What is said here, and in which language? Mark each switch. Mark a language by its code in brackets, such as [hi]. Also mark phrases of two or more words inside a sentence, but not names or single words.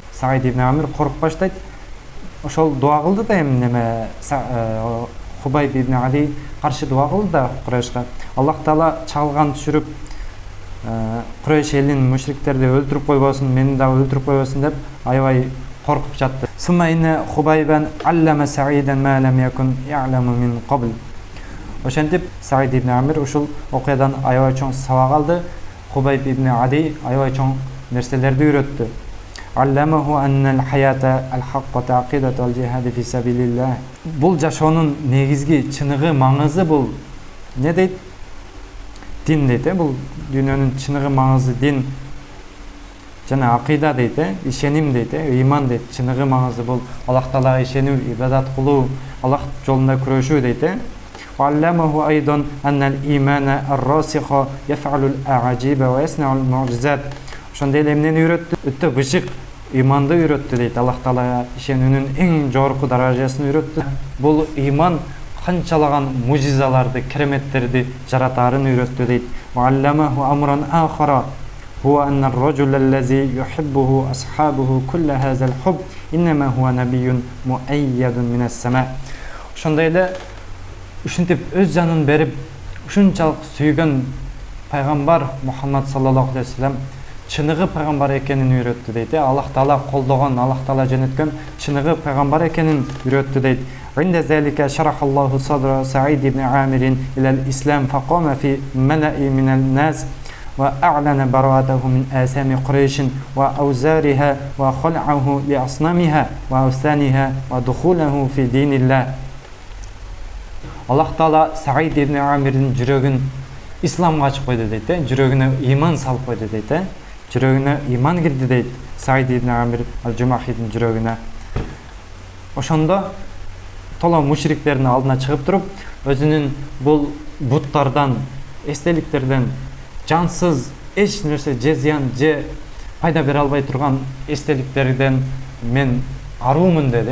[ky] Саид ибн Амир коркуп баштайт. Ошол дуа кылды да, эми неме Хубайб ибн Ади каршы дуа кылды да Курайшка. Аллах Таала чалган түшүрүп, Курайш элинин мушриктерди өлтүрүп койбосун, мени дагы өлтүрүп койбосун деп аябай коркуп жатты. [ar] ثم إن خبيبا علم سعيدا ما لم يكن يعلم من قبل. [ky] Ошентип Саид ибн Амир ушул окуядан аябай чоң сабак алды. Хубайб ибн Ади аябай чоң нерселерди үйрөттү. [ar] علمه أن الحياة الحقة عقيدة الجهاد في سبيل الله. [ky] Бул жашоонун негизги чыныгы, маңызы бул не дейт? Дин дейт. Бул дүйнөнүн чыныгы, маңызы дин жана акыйда дейт, ишеним дейт, ыйман дейт. Чыныгы, маңызы бул Аллах Таалага ишенүү, ибадат кылуу, Аллах жолунда күрөшүү дейт. [ar] علمه أيضا أن الإيمان الراسخ يفعل الأعاجيب ويصنع المعجزات. [ky] Ошондой эле эмнени үйрөттү? Өтө бышык иманды үйрөттү дейт. Аллах Таалага ишенүүнүн эң жогорку даражасын үйрөттү. Бул иман канчалаган мужизаларды, кереметтерди жаратаарын үйрөттү дейт. [ar] علمه أمرا آخر هو أن الرجل الذي يحبه أصحابه كل هذا الحب إنما هو نبي مؤيد من السماء. [ky] Ошондой эле ушинтип өз жанын берип, ушунчалык сүйгөн пайгамбар Мухаммад [ar] صلى الله عليه وسلم [ky] чыныгы пайгамбар экенин үйрөттү дейт. Аллах Таала колдогон, Аллах Таала жөнөткөн чыныгы пайгамбар экенин үйрөттү дейт. [ar] عند ذلك شرح الله صدر سعيد بن عامر إلى الإسلام فقام في ملأ من الناس وأعلن براءته من آثام قريش وأوزارها وخلعه لأصنامها وأوثانها ودخوله في دين الله. [ky] Аллах Таала Саид ибн Амирдин жүрөгүн исламга ачып койду дейт. Жүрөгүнө иман салып койду дейт. Жүрөгүнө иман кирди дейт. Саид ибн Амир ал-Жумахидин жүрөгүнө. Ошондо тола мушриктердин алдына чыгып туруп, өзүнүн бул буттардан, эстеликтерден жансыз эч нерсе, же зыян, же пайда бере албай турган эстеликтерден мен аруумун деди.